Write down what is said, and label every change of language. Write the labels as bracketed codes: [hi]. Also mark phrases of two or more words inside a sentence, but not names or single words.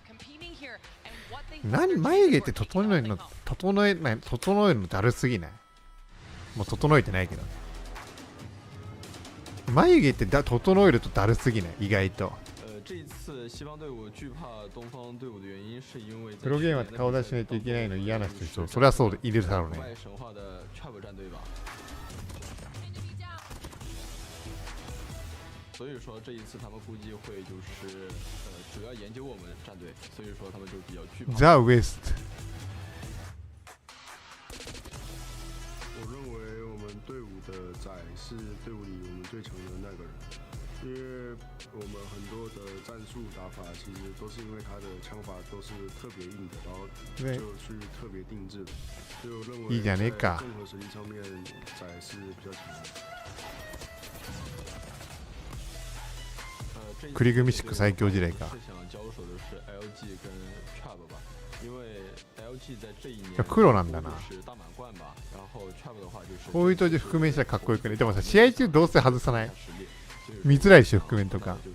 [ja] 眉毛って整えるのだるすぎない？もう整えてないけど。眉毛って整えるとだるすぎない？意外と。プロゲーマーって顔出しないといけないの嫌な人、それはそうでいるだろうね。 [zh] 所以说这一次他们估计会就是主要研究我们战队，所以说他们就比较惧怕。 [en] The West。 [zh] 我认为我们队伍的仔是队伍里我们最强的那个人，因为我们很多的战术打法其实都是因为他的枪法都是特别硬的，然后就去特别定制的，所以我认为在综合实力上面仔是比较强的。 [ja] クリグミシック最強時代か。黒なんだな。こういう当時覆面したらかっこよくね。でもさ、試合中どうせ外さない？見づらいし、覆面とか。